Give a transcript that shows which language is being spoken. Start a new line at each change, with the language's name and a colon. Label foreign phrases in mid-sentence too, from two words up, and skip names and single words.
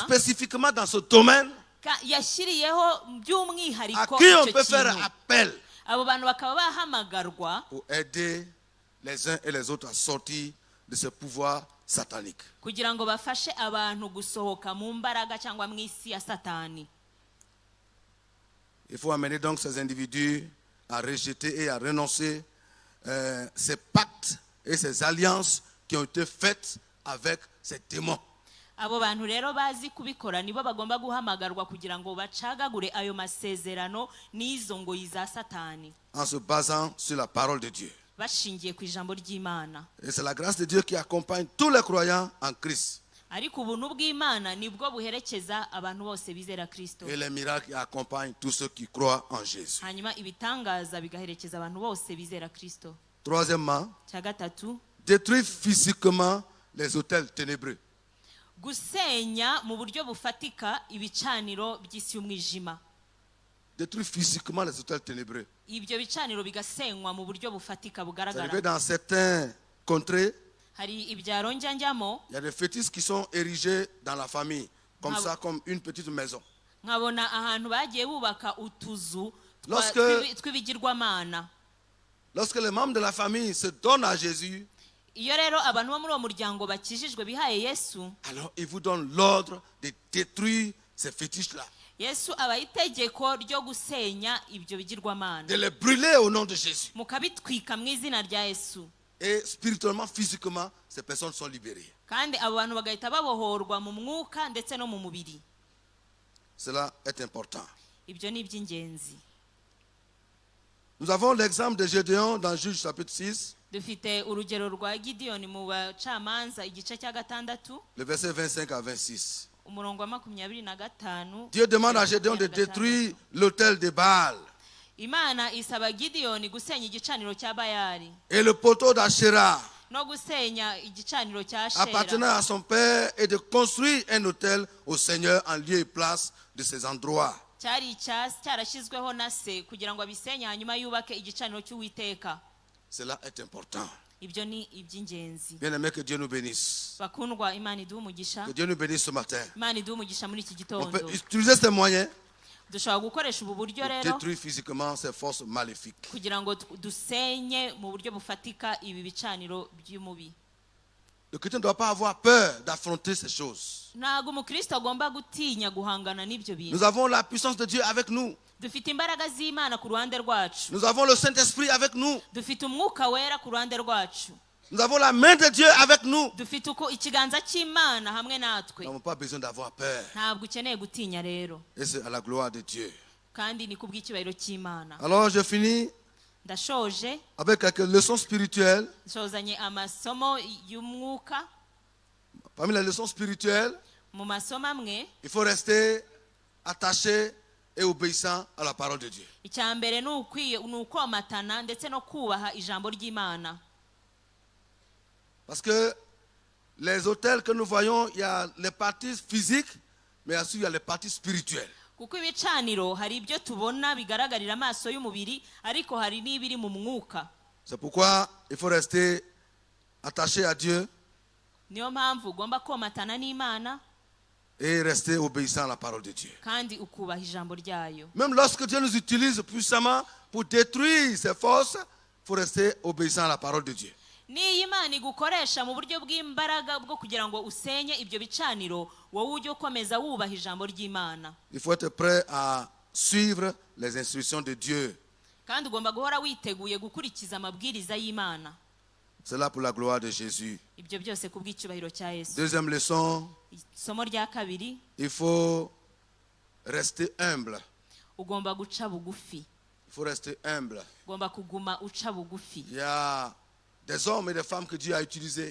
French: spécifiquement dans ce domaine,
Kinyarwanda: yashyiriyeho
French: à
Kinyarwanda: by'umwihariko
French: qui on
Kinyarwanda: icyo
French: peut faire
Kinyarwanda: kintu.
French: appel
Kinyarwanda: Abo bantu bakaba bahamagarwa
French: pour aider les uns et les autres à sortir de ce pouvoir satanique.
Kinyarwanda: kugira ngo bafashe abantu gusohoka mu mbaraga cyangwa mu isi ya Satani.
French: Il faut amener donc ces individus à rejeter et à renoncer ces pactes et ces alliances qui ont été faites avec ces démons.
Kinyarwanda: Abo bantu rero bazi kubikora nibo bagomba guhamagarwa kugira ngo bacagagure ayo masezerano n'izo ngoyi za Satani,
French: En se basant sur la parole de Dieu.
Kinyarwanda: bashingiye ku ijambo ry'Imana.
French: Et c'est la grâce de Dieu qui accompagne tous les croyants en Christ.
Kinyarwanda: Ariko ubuntu bw'Imana nibwo buherekeza abantu bose bizera Kristo,
French: Et les miracles accompagnent tous ceux qui croient en Jésus.
Kinyarwanda: hanyuma ibitangaza bigaherekeza abantu bose bizera Kristo.
French: Troisièmement,
Kinyarwanda: Cya gatatu,
French: détruire physiquement les autels ténébreux.
Kinyarwanda: gusenya mu buryo bufatika ibicaniro by'isi y'umwijima.
French: Détruire physiquement les autels ténébreux.
Kinyarwanda: Ibyo bicaniro bigasenywa mu buryo bufatika
French: Vous
Kinyarwanda: bugaragara.
French: savez, dans certains contrées,
Kinyarwanda: Hari ibyaro njyanjyamo
French: il y a des fétiches qui sont érigés dans la famille, comme Ah, ça, comme une petite maison.
Kinyarwanda: nkabona ahantu bagiye bubaka utuzu
French: Lorsque-
Kinyarwanda: tw'ibigirwamana.
French: Lorsque les membres de la famille se donnent à Jésus,
Kinyarwanda: Iyo rero abantu bo muri uwo muryango bakijijwe bihaye Yesu,
French: alors il vous donne l'ordre de détruire ces fétiches-là,
Kinyarwanda: Yesu abaha itegeko ryo gusenya ibyo bigirwamana,
French: de les brûler au nom de Jésus.
Kinyarwanda: mukabitwika mu izina rya Yesu.
French: Et spirituellement, physiquement, ces personnes sont libérées.
Kinyarwanda: Kandi abo bantu bagahita babohorwa mu mwuka ndetse no mu mubiri.
French: Cela est important.
Kinyarwanda: Ibyo ni iby'ingenzi.
French: Nous avons l'exemple de Gédéon dans Juge chapitre 6,
Kinyarwanda: Dufite urugero rwa Gideyoni mu bacamanza igice cya 6,
French: le verset 25 à 26.
Kinyarwanda: umurongo wa 25.
French: Dieu demande à Gédéon de détruire l'autel de Baal
Kinyarwanda: Imana isaba Gideyoni gusenya igicaniro cya Bayali
French: et le poteau d'Asherah
Kinyarwanda: no gusenya igicaniro cya
French: appartenant
Kinyarwanda: Ashera,
French: à son père et de construire un autel au Seigneur en lieu et place de ces endroits.
Kinyarwanda: cyari cyarashyizweho na se kugira ngo abisenye hanyuma yubake igicaniro cy'Uwiteka.
French: Cela est important.
Kinyarwanda: Ibyo ni iby'ingenzi.
French: Bien aimé, que Dieu nous bénisse.
Kinyarwanda: Bakundwa, Imana iduhe umugisha.
French: Que Dieu nous bénisse ce matin.
Kinyarwanda: Imana iduhe umugisha muri iki
French: On
Kinyarwanda: gitondo.
French: peut utiliser ces moyens
Kinyarwanda: Dushobora gukoresha ubu buryo
French: pour
Kinyarwanda: rero
French: détruire physiquement ces forces maléfiques.
Kinyarwanda: kugira ngo dusenye mu buryo bufatika ibi bicaniro by'umubi.
French: Le chrétien ne doit pas avoir peur d'affronter ces choses.
Kinyarwanda: Ntabwo umukristo agomba gutinya guhangana n'ibyo bintu.
French: Nous avons la puissance de Dieu avec nous.
Kinyarwanda: Dufite imbaraga z'Imana ku ruhande rwacu.
French: Nous avons le Saint-Esprit avec nous.
Kinyarwanda: Dufite umwuka wera ku ruhande rwacu.
French: Nous avons la main de Dieu avec nous.
Kinyarwanda: Dufite ikiganza cy'Imana hamwe
French: Nous
Kinyarwanda: natwe.
French: n'avons pas besoin d'avoir peur.
Kinyarwanda: Ntabwo ukeneye gutinya rero,
French: Et c'est à la gloire de Dieu.
Kinyarwanda: kandi ni kubw'icyubahiro cy'Imana.
French: Alors je finis
Kinyarwanda: Ndashoje,
French: avec quelques leçons spirituelles.
Kinyarwanda: nshozanye amasomo y'umwuka.
French: Parmi les leçons spirituelles,
Kinyarwanda: Mu masomo amwe,
French: il faut rester attaché et obéissant à la parole de Dieu.
Kinyarwanda: icya mbere ni ukomatana ndetse no kubaha ijambo ry'Imana.
French: Parce que les autels que nous voyons, il y a les parties physiques, mais aussi il y a les parties spirituelles.
Kinyarwanda: Kuko ibicaniro hari ibyo tubona bigaragarira amaso y'umubiri, ariko hari n'ibiri mu mwuka.
French: C'est pourquoi il faut rester attaché à Dieu
Kinyarwanda: Niyo mpamvu ugomba komatana n'Imana
French: et rester obéissant à la parole de Dieu.
Kinyarwanda: kandi ukubaha ijambo ryayo.
French: Même lorsque Dieu nous utilise puissamment pour détruire ces forces, il faut rester obéissant à la parole de Dieu.
Kinyarwanda: Niyo Imana igukoresha mu buryo bw'imbaraga bwo kugira ngo usenye ibyo bicaniro, wowe ujye ukomeza wubaha ijambo ry'Imana.
French: Il faut être prêt à suivre les instructions de Dieu.
Kinyarwanda: Kandi ugomba guhora witeguye gukurikiza amabwiriza y'Imana.
French: C'est là pour la gloire de Jésus.
Kinyarwanda: Ibyo byose ku bw'icyubahiro cya Yesu.
French: Deuxième leçon,
Kinyarwanda: Isomo rya kabiri,
French: il faut rester humble.
Kinyarwanda: ugomba guca bugufi.
French: Il faut rester humble.
Kinyarwanda: Ugomba kuguma uca bugufi.
French: Il y a des hommes et des femmes que Dieu a utilisés